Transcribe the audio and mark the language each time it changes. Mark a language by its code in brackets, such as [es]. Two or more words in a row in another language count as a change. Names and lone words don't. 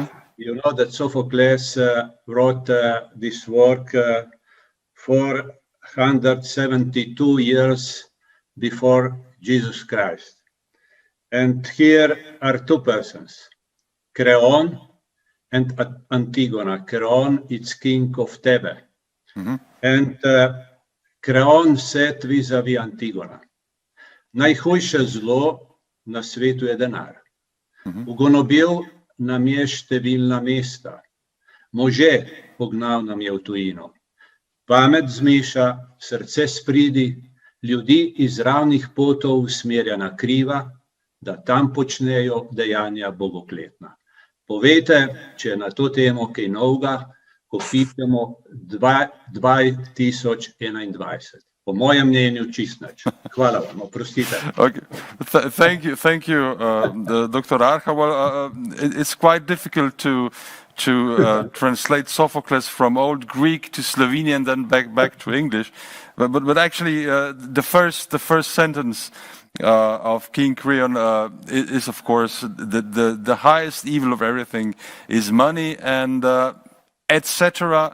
[en] You know that Sophocles wrote this work 472 years before Jesus Christ. And here are two persons, Creon and Antigona. Creon is king of Thebe. Mm-hmm. And Creon said vis-a-vis Antigona, [sl] najhujše zlo na svetu je denar. Ugonobil nam je številna mesta. Može pognal nam je v tujino. Pamet zmeša, srce spridi, ljudi iz ravnih potov usmerja na kriva, da tam počnejo dejanja bogokletna. Povejte, če je na to temo kaj novega, ko pišemo 2021. Po mojem mnenju čist nič. Hvala vam, oprostite. [en] Okay. Thank you, Dr. Arhar. Well, it's quite difficult to translate Sophocles from Old Greek to Slovenian, then back to English. But actually, the first sentence of King Creon is, of course, the highest evil of everything is money, and etc.